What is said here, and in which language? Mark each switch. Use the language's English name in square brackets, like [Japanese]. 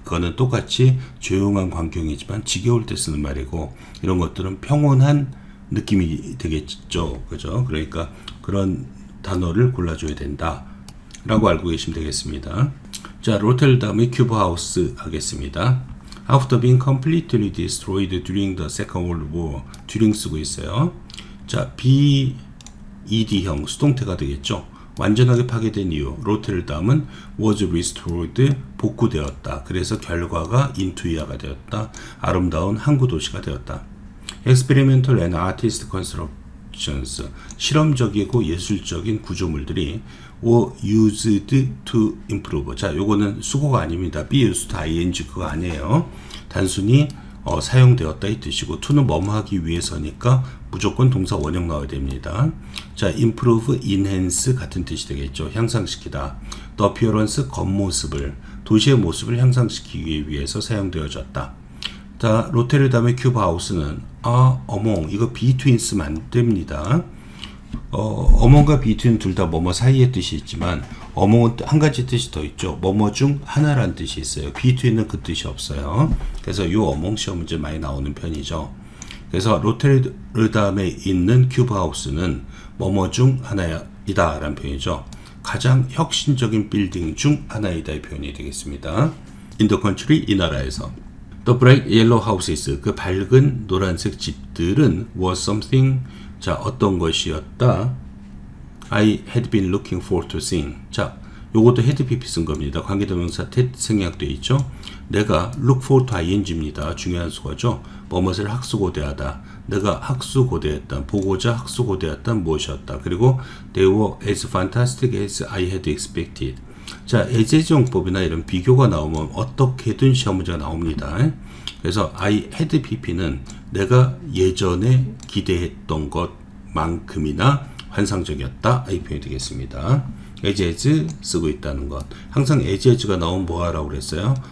[Korean] 그거는 똑같이 조용한 광경이지만 지겨울 때 쓰는 말이고, 이런 것들은 평온한 느낌이 되겠죠. 그죠? 그러니까 그런 단어를 골라줘야 된다 라고 알고 계시면 되겠습니다. 자, 로텔담의 큐브 하우스 하겠습니다. [English] After being completely destroyed during the Second World War, [Korean] during 쓰고 있어요. 자, ED형 수동태가 되겠죠. 완전하게 파괴된 이유, 로테르담은 was restored, 복구되었다. 그래서 결과가 인투이아가 되었다. 아름다운 항구 도시가 되었다. [English] Experimental and artist constructions, [Korean] 실험적이고 예술적인 구조물들이 [English] were used to improve. [Korean] 자, 요거는 수고가 아닙니다. be used to ing 그거 아니에요. 단순히 사용되었다 이 뜻이고, to는 뭐뭐하기 위해서니까 무조건 동사 원형 나와야 됩니다. 자, improve, enhance 같은 뜻이 되겠죠. 향상시키다. the appearance, 겉모습을, 도시의 모습을 향상시키기 위해서 사용되어졌다. 자, 로테르담의 큐브 하우스는 어몽, 이거 between 쓰면 안 됩니다. 어몽과 between 둘 다 뭐뭐 사이의 뜻이 있지만 어몽은 한 가지 뜻이 더 있죠. 뭐뭐 중 하나라는 뜻이 있어요. between은 그 뜻이 없어요. 그래서 이 어몽 시험 문제 많이 나오는 편이죠. 그래서 로테르담에 있는 큐브 하우스는 뭐뭐 중 하나이다 라는 표현이죠. 가장 혁신적인 빌딩 중 하나이다 이 표현이 되겠습니다. [English] In the country, 이 나라에서. The bright yellow houses, [Korean] 그 밝은 노란색 집들은 [English] was something, [Korean] 자, 어떤 것이었다. [English] I had been looking forward to seeing. [Korean] 자, 요것도 had pp 쓴 겁니다. 관계대명사 that 생략되어 있죠. 내가 look forward to ing입니다. 중요한 수거죠. 뭐뭇을 학수고대하다. 내가 학수고대했다. 보고자 학수고대했다. 무엇이었다. 그리고 [English] they were as fantastic as I had expected. [Korean] 자, 예제정법이나 이런 비교가 나오면 어떻게든 시험 문제가 나옵니다. 그래서 I had pp는 내가 예전에 기대했던 것만큼이나 환상적이었다 이 표현이 되겠습니다. as 쓰고 있다는 것. 항상 as가 나오면 뭐하라고 그랬어요?